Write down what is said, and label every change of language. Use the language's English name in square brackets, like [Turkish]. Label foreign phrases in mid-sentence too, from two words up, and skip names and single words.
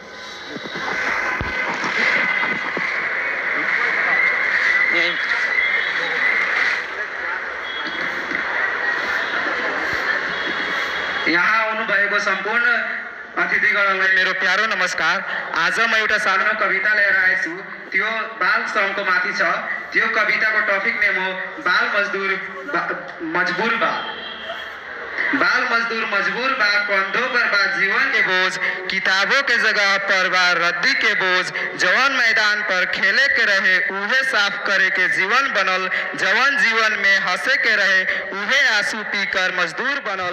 [Nepali] यहाँ आउनुभएको सम्पूर्ण अतिथिगणलाई मेरो प्यारो नमस्कार। आज म एउटा सानो कविता लिएर आएछु। त्यो बाल श्रमको माथि छ। त्यो कविताको [English] topic name [Nepali] हो [Bhojpuri] बाल मजदूर मजबूर बा। बाल मजदूर मजबूर बा, कंधों पर बा जीवन के बोझ, किताबों के जगह पर बा रद्दी के बोझ। जवान मैदान पर खेले के रहे उहे साफ करे के जीवन बनल। जवान जीवन में हंसे के रहे उहे आंसू पीकर मजदूर बनल।